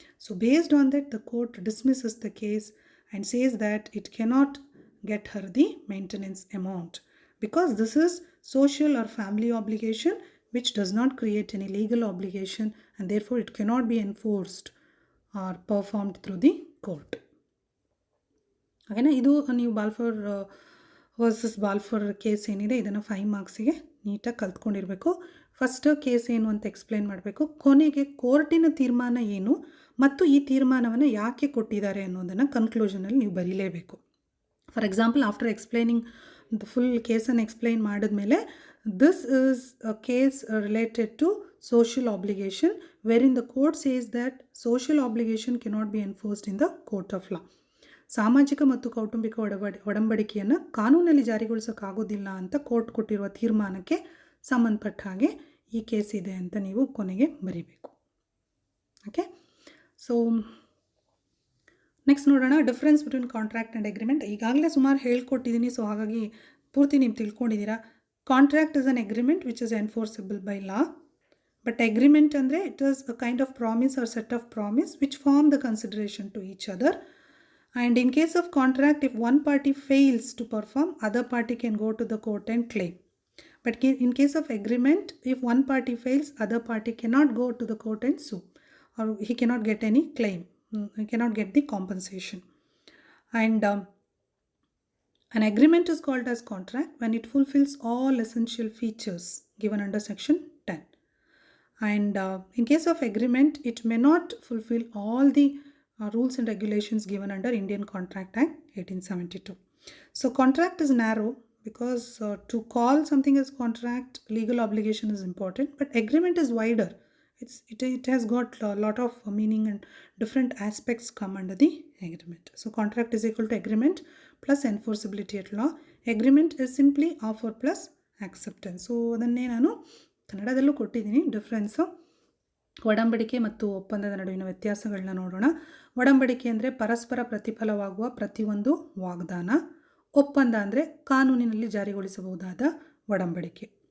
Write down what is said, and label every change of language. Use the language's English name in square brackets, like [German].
[English] So based on that, the court dismisses the case and says that it cannot get her the maintenance amount because this is social or family obligation which does not create any legal obligation, and therefore it cannot be enforced or performed through the court. [Kannada] ಹಾಗೆಯೇ ಇದು ನೀವು ಬಾಲ್ಫರ್ versus ಬಾಲ್ಫರ್ case ಏನಿದೆ ಇದನ್ನು 5 ಮಾರ್ಕ್ಸಿಗೆ ನೀಟಾಗಿ ಕಲ್ತ್ಕೊಂಡಿರಬೇಕು. First case ಏನು ಅಂತ explain ಮಾಡಬೇಕು, ಕೊನೆಗೆ ಕೋರ್ಟಿನ ತೀರ್ಮಾನ ಏನು ಮತ್ತು ಈ ತೀರ್ಮಾನವನ್ನು ಯಾಕೆ ಕೊಟ್ಟಿದ್ದಾರೆ ಅನ್ನೋದನ್ನು ಕನ್ಕ್ಲೂಷನಲ್ಲಿ ನೀವು ಬರೀಲೇಬೇಕು. [English] for example, after explaining the full [Kannada] ಕೇಸನ್ನು ಎಕ್ಸ್ಪ್ಲೈನ್ ಮಾಡಿದ್ಮೇಲೆ, [English] this is a case related to social obligation wherein the court says that social obligation cannot be enforced in the court of law. [Kannada] ಸಾಮಾಜಿಕ ಮತ್ತು ಕೌಟುಂಬಿಕ ಒಡಂಬಡಿಕೆಯನ್ನು ಕಾನೂನಲ್ಲಿ ಜಾರಿಗೊಳಿಸೋಕ್ಕಾಗೋದಿಲ್ಲ ಅಂತ ಕೋರ್ಟ್ ಕೊಟ್ಟಿರುವ ತೀರ್ಮಾನಕ್ಕೆ ಸಂಬಂಧಪಟ್ಟ ಹಾಗೆ ಈ ಕೇಸ್ ಇದೆ ಅಂತ ನೀವು ಕೊನೆಗೆ ಬರೀಬೇಕು. ಓಕೆ. ಸೊ ನೆಕ್ಸ್ಟ್ ನೋಡೋಣ [English] Difference between contract and agreement. [Kannada] ಈಗಾಗಲೇ ಸುಮಾರು ಹೇಳ್ಕೊಟ್ಟಿದ್ದೀನಿ, ಸೊ ಹಾಗಾಗಿ ಪೂರ್ತಿ ನೀವು ತಿಳ್ಕೊಂಡಿದ್ದೀರಾ. [English] Contract is an agreement which is enforceable by law. But agreement ಅಂದರೆ it is a kind of promise or set of promise which form the consideration to each other. And in case of contract, if one party fails to perform, other party can go to the court and claim. But in case of agreement, if one party fails, other party cannot go to the court and sue, or he cannot get any claim. He cannot get the compensation. And an agreement is called as contract when it fulfills all essential features given under section 10. And in case of agreement, it may not fulfill all the rules and regulations given under Indian Contract Act 1872. So contract is narrow because to call something as contract, legal obligation is important, but agreement is wider. It has got a lot of meaning and different aspects come under the agreement. So contract is equal to agreement plus enforceability at law. Agreement is simply offer plus acceptance. [Kannada] So ಅದನ್ನೇ ನಾನು ಕನ್ನಡದಲ್ಲೂ ಕೊಟ್ಟಿದ್ದೀನಿ difference. ಒಡಂಬಡಿಕೆ ಮತ್ತು ಒಪ್ಪಂದದ ನಡುವಿನ ವ್ಯತ್ಯಾಸಗಳನ್ನ ನೋಡೋಣ. ಒಡಂಬಡಿಕೆ ಅಂದರೆ ಪರಸ್ಪರ ಪ್ರತಿಫಲವಾಗುವ ಪ್ರತಿಯೊಂದು ವಾಗ್ದಾನ. ಒಪ್ಪಂದ ಅಂದರೆ ಕಾನೂನಿನಲ್ಲಿ ಜಾರಿಗೊಳಿಸಬಹುದಾದ ಒಡಂಬಡಿಕೆ.